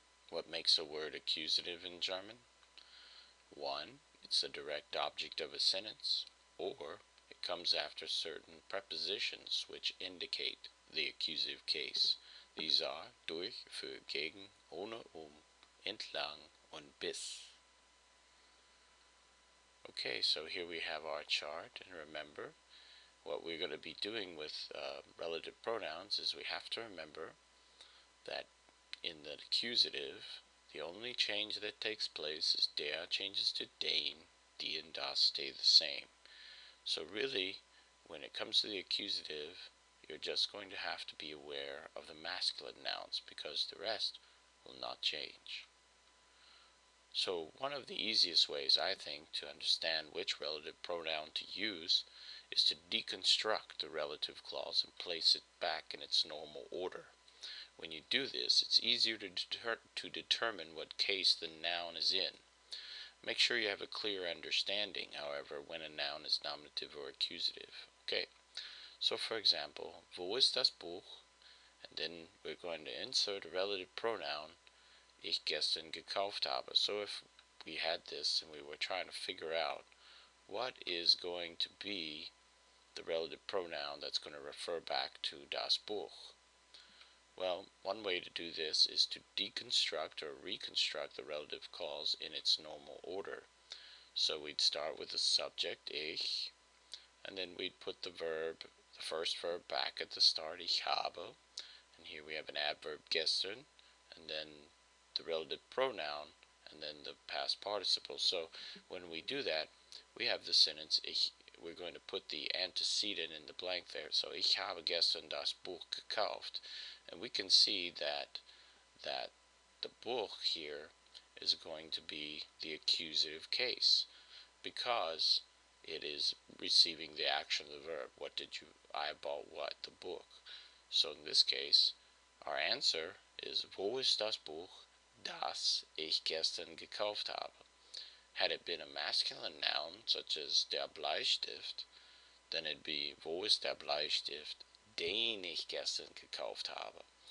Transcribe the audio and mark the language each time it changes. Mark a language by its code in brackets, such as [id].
[en] What makes a word accusative in German? 1. It's the direct object of a sentence, or it comes after certain prepositions which indicate the accusative case. These are durch, für, gegen, ohne, entlang, und bis. Okay, so here we have our chart, and remember, what we're going to be doing with relative pronouns is we have to remember that in the accusative, the only change that takes place is der changes to den, die and das stay the same. So really, when it comes to the accusative, you're just going to have to be aware of the masculine nouns because the rest will not change. So one of the easiest ways, I think, to understand which relative pronoun to use is to deconstruct the relative clause and place it back in its normal order. When you do this, it's easier to determine what case the noun is in. Make sure you have a clear understanding, however, when a noun is nominative or accusative. Okay, so for example, [de] wo ist das Buch? [en] And then we're going to insert a relative pronoun, [de] ich gestern gekauft habe. [en] So if we had this and we were trying to figure out what is going to be the relative pronoun that's going to refer back to das Buch. Well, one way to do this is to deconstruct or reconstruct the relative clause in its normal order. So we'd start with the subject, ich, and then we'd put the first verb back at the start, ich habe, and here we have an adverb gestern, and then the relative pronoun, and then the past participle. So when we do that, we have the sentence, we're going to put the antecedent in the blank there. [de] So ich habe gestern das Buch gekauft. [en] And we can see that the Buch here is going to be the accusative case because it is receiving the action of the verb. I bought what? The book. So in this case, our answer is [de] wo ist das Buch, das ich gestern gekauft habe? [en] Had it been a masculine noun, such as der Bleistift, then it'd be [de] wo ist der Bleistift, den ich gestern gekauft habe.